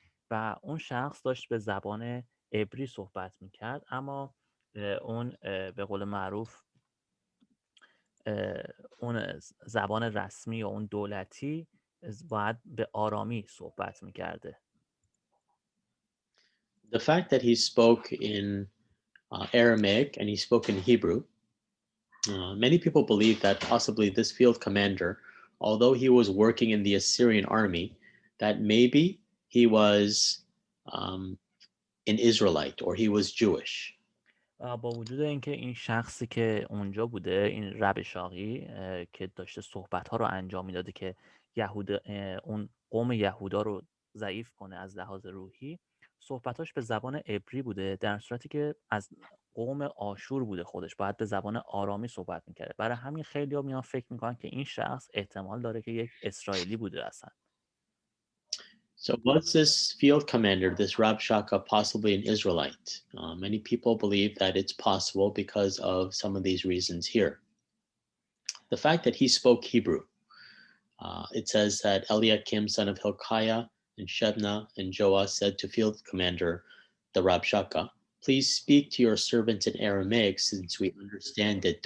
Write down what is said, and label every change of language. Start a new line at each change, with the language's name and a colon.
Persian: و اون شخص داشت به زبان عبری صحبت میکرد، اما اون به قول معروف اون زبان رسمی یا اون دولتی باید به آرامی صحبت میکرده. The fact that he spoke in Aramaic and he spoke in Hebrew, many people believe that possibly this field commander, although he was working in the Assyrian army, that maybe he was an Israelite or he was Jewish. با وجود اینکه این شخصی که اونجا بوده، این ربشاقی که داشته صحبت‌ها رو انجام میداده که اون قوم یهودا رو ضعیف کنه از لحاظ روحی، صحبتاش به زبان عبری بوده، در صورتی که از قوم آشور بوده، خودش باید به زبان آرامی صحبت میکرده. برای همین خیلی‌ها میان فکر میکنن که این شخص احتمال داره که یک اسرائیلی بوده اصلا.
English: So was this field commander, this Rabshakeh, possibly an Israelite? Many people believe that it's possible because of some of these reasons here. The fact that he spoke Hebrew, it says that Eliakim, son of Hilkiah, and Shebna and Joah said to field commander, the Rabshakeh, please speak to your servants in Aramaic since we understand it.